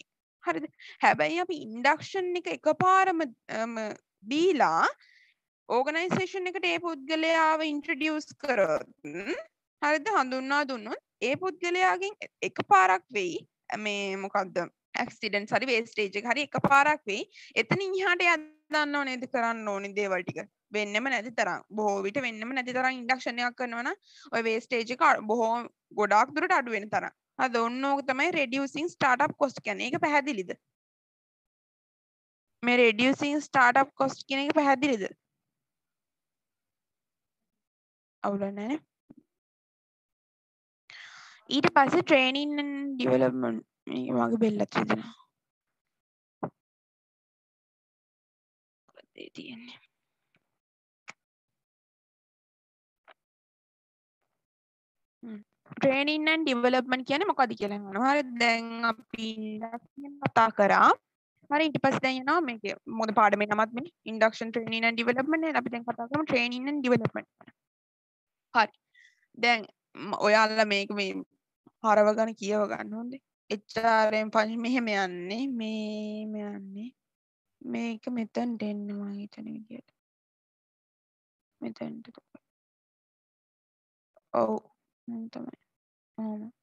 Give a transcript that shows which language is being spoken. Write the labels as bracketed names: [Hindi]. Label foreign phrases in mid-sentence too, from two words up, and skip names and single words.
[Sinhala] හරිද? හැබැයි අපි ඉන්ඩක්ෂන් එක එකපාරම දීලා ඕගනයිසේෂන් එකට ඒ පුද්ගලයාව ඉන්ට්‍රොඩියුස් කරොත් හරිද හඳුන්වා දුන්නොත් ඒ පුද්ගලයාගෙන් එකපාරක් වෙයි මේ මොකක්ද ඇක්සිඩන්ට්ස් හරි වේස්ටේජ් එක හරි එකපාරක් වෙයි එතනින් එහාට එයා දන්නව නේද කරන්න ඕනේ දේවල් ටික වෙන්නෙම නැති තරම් බොහෝ විට වෙන්නෙම නැති තරම් ඉන්ඩක්ෂන් එකක් කරනවා නම් ඔය වේස්ටේජ් එක බොහෝ ගොඩාක් දුරට අඩු වෙන තරම් හරිද ඔන්න ඕක තමයි [English] reducing startup cost [Sinhala] කියන්නේ ඒක පැහැදිලිද මේ [English] reducing startup cost [Sinhala] කියන එක පැහැදිලිද අවුලක් නැහැ නේ ඊට පස්සේ [English] training and development [Sinhala] මේ වගේ බෙල්ලක් තියෙනවා ඒ තියෙන්නේ [English] training and development [Sinhala] කියන්නේ මොකක්ද කියලා අහනවා හරි දැන් අපි කතා කරා හරි ඊට පස්සේ දැන් යනවා මේකේ මොකද පාඩමේ නමත් මේ [English] induction training and development [Sinhala] නේ අපි දැන් කතා කරමු [English] training and development [Sinhala] හරි දැන් ඔයාලා මේක මේ හරවගෙන කියව ගන්න හොඳේ. [English] HRM function [Sinhala] මෙහෙම යන්නේ මේම යන්නේ මේක මෙතනට එන්න මම හිතන විදියට. මෙතනට ඔව් තමයි. ඔහොම.